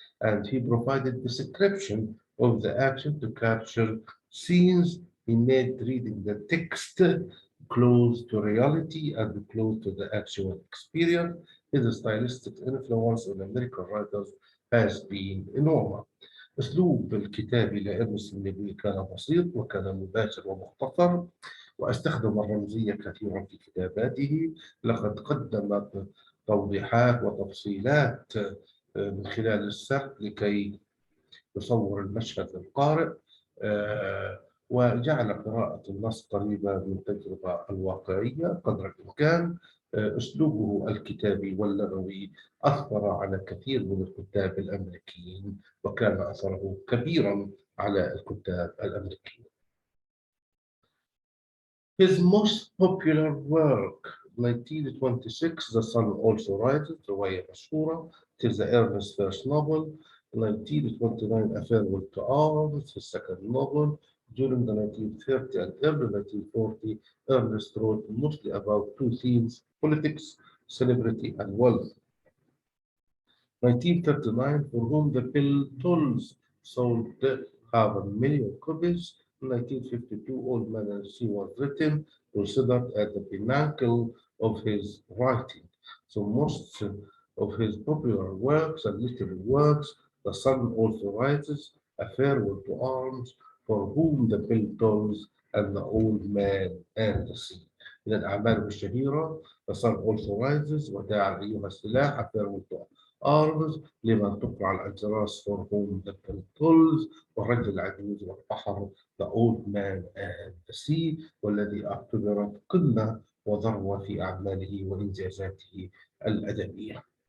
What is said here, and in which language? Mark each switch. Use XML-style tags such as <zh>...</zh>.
<en>And he provided description of the action to capture scenes. He made reading the text close to reality and close to the actual experience. His stylistic influence on American writers has been enormous.</en> <ar>أسلوب الكتابي لإرنست هيمنجوي كان بسيط وكان مباشر ومختصر، واستخدم الرمزية كثيرا في كتاباته. لقد قدم توضيحات وتفصيلات من خلال السرد لكي يصور المشهد للقارئ، وجعل قراءة النص قريبة من التجربة الواقعية قدر الإمكان. أسلوبه الكتابي واللغوي أثر على كثير من الكتاب الأمريكيين، وكان أثره كبيرا على الكتاب الأمريكيين.</ar> <en>His most popular work, 1926, The Sun Also Rises,</en> <ar>رواية مشهورة.</ar> <en>It is the Ernest's first novel. 1929, A Farewell to Arms, his second novel. During the 1930 and early 1940, Ernest wrote mostly about two themes: politics, celebrity, and wealth. 1939, For Whom the Pill Tolls sold half a million copies. 1952, Old Man and the Sea was written, considered at the pinnacle of his writing. So most of his popular works and literary works, The Sun Also Rises, A Farewell to Arms, For Whom the Pill Tolls, and The Old Man and the Sea.</en> <ar>من الأعمال الشهيرة The Sun Also Rises, وداع أيها السلاح, A Farewell to Arms, لمن تقرع الأجراس For Whom the Pill Tolls, والرجل العجوز والبحر The Old Man and the Sea، والذي اعتبرت قمة وذروة في أعماله وإنجازاته الأدبية.</ar>